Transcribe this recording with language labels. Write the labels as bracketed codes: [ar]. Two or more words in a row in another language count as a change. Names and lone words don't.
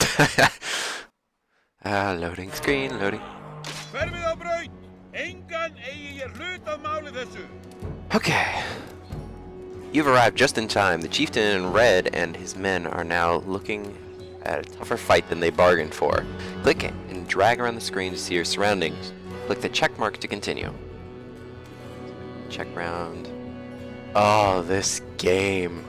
[en] Loading screen, loading. [is] Hverfið á braut! Engan eigi ég hlut að máli þessu! [en] Okay. You've arrived just in time. The chieftain in red and his men are now looking at a tougher fight than they bargained for. Click and drag around the screen to see your surroundings. Click the check mark to continue. Check round. Oh, this game.